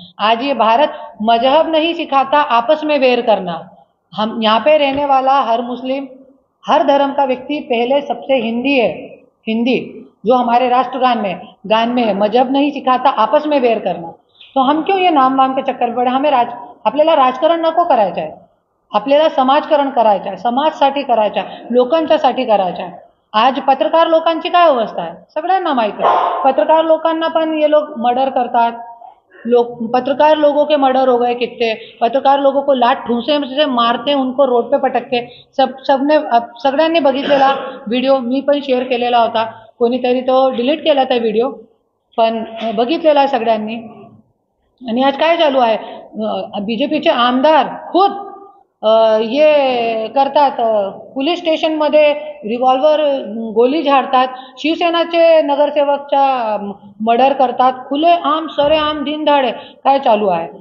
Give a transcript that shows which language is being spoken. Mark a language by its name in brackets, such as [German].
[Hindi] आज ये भारत मजहब नहीं सिखाता आपस में वेर करना. हम यहाँ पे रहने वाला हर मुस्लिम, हर धर्म का व्यक्ति पहले सबसे हिंदी है. हिंदी जो हमारे राष्ट्रगान में है, मजहब नहीं सिखाता आपस में वेर करना. तो हम क्यों ये नाम वाम के चक्कर पडे. हमें [Marathi] आपल्याला राजकारण नको करायचं आहे, आपल्याला समाजकारण करायचं आहे, समाजसाठी करायचं आहे, लोकांच्यासाठी करायचं आहे. आज पत्रकार लोकांची काय अवस्था आहे सगळ्यांना माहिती आहे. पत्रकार लोकांना पण [Hindi] ये लोग [Marathi] मर्डर करतात. [Hindi] पत्रकार लोगों के मर्डर हो गए कितने. पत्रकार लोगों को लात ठूसे से मारते, उनको रोड पे पटकते. [Marathi] सगळ्यांनी बघितलेला व्हिडिओ मी पण शेअर केलेला होता. कोणीतरी तो डिलीट केला [Hindi] था [Marathi] व्हिडिओ, पण बघितलेला सगळ्यांनी. आणि आज काय चालू आहे, बीजेपीचे आमदार [Hindi] खुद ये [Marathi] करतात, पोलीस स्टेशनमध्ये रिव्हॉल्वर गोली झाडतात, शिवसेनाचे नगरसेवकच्या मर्डर करतात, खुले आम सरेआम दिनदाडे. काय चालू आहे.